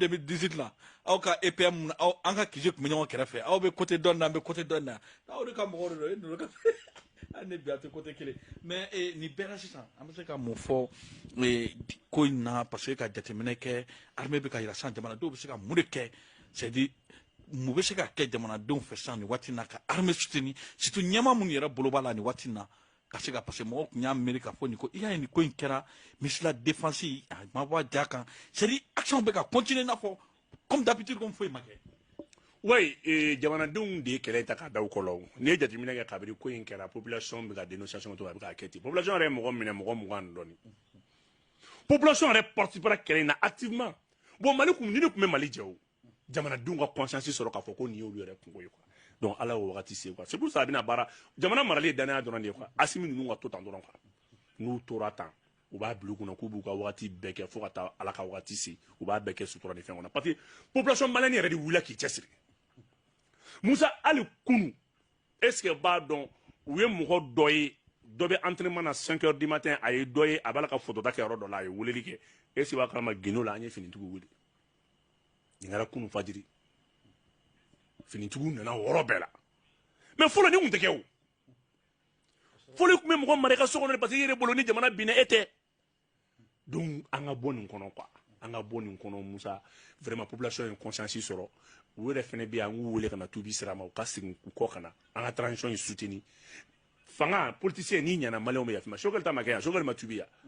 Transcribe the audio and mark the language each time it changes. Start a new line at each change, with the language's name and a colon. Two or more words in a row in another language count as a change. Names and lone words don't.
Bambara: 2018 la aw ka EPM an ka kisi tun bɛ ɲɔgɔn kɛrɛfɛ aw bɛ côté dɔ na an bɛ côté dɔ na aw de ka mɔgɔ don e ninnu ka hali ne bi a tɛ côté kelen mais nin bɛɛ la sisan an bɛ se ka mun fɔ ko in na
French: parce que
Bambara: ka jateminɛ kɛ armée bɛ ka yira sisan jamanadenw bɛ se ka mun de kɛ
French: c'est à dire
Bambara: mun bɛ se ka kɛ jamanadenw fɛ sisan nin waati in na ka
French: armée soutenir surtout
Bambara: ɲɛmaa minnu yɛrɛ bolo b'a la nin waati in na ka se ka
French: parce que
Bambara: mɔgɔw tun y'a miiri k'a fɔ nin ko i y'a ye nin ko in kɛra
French: ministre de la défense
Bambara: a ma bɔ a ja kan
French: c'est à dire
Bambara: action bɛ ka continuer i n'a fɔ
French: comme d'habitude comme
Bambara: foyi ma kɛ. oui jamanadenw de ye kɛlɛ ta k'a da u kɔrɔ n'i ye jateminɛ kɛ kabini ko in kɛra population bɛ ka dénonciation to a bɛ k'a kɛ ten population yɛrɛ ye mɔgɔ minɛ mɔgɔ 20 ni dɔɔnin population yɛrɛ participera kɛlɛ in na
French: activement bon
Bambara: Mali kun ni ne kun bɛ Mali jɛ o jamanadenw ka conscience sɔrɔ k'a fɔ ko nin y'olu yɛrɛ kungo ye quoi donc ala y'o wagati se quoi
French: c'est pour ça
Bambara: a bɛna baara jamana marali ye danaya dɔrɔn de ye quoi Asimi ninnu ka to tan dɔrɔn quoi n'u tora tan u b'a bila u kunna k'u b'u ka wagati bɛɛ kɛ fo ka taa ala ka wagati se u b'a bɛɛ kɛ sutura ni fɛn kɔnɔ
French: parce que population malienne
Bambara: yɛrɛ de wulila k'i cɛsiri Musa hali kunu
French: est ce que
Bambara: b'a dɔn u ye mɔgɔ dɔ ye dɔ bɛ entraînement na
French: 5 heures du matin
Bambara: a ye dɔ ye a b'a la ka photo ta kɛ yɔrɔ dɔ la a ye weleli kɛ
French: est ce que
Bambara: b'a kalama Guinée la an ye finitigiw wele nin kɛra kunu fajiri finitigiw nana wɔɔrɔ bɛɛ la mais fɔlɔ ni kun tɛ kɛ o fɔlɔ i kun bɛ mɔgɔ mara i ka so kɔnɔ
French: parce que
Bambara: i yɛrɛ bolo ni jamana binna e tɛ donc an ka bɔ nin kɔnɔ quoi an ka bɔ nin kɔnɔ Musa
French: vraiment population
Bambara: ye conscience sɔrɔ u yɛrɛ fɛnɛ bɛ yan an k'u wele ka na tubi sira ma u ka segin u kɔ ka na an ka transition in soutenir fanga politicien n'i ɲɛna maliyɛnw bɛ yafa ma Choguel ta ma kɛ yan Choguel ma tubi yan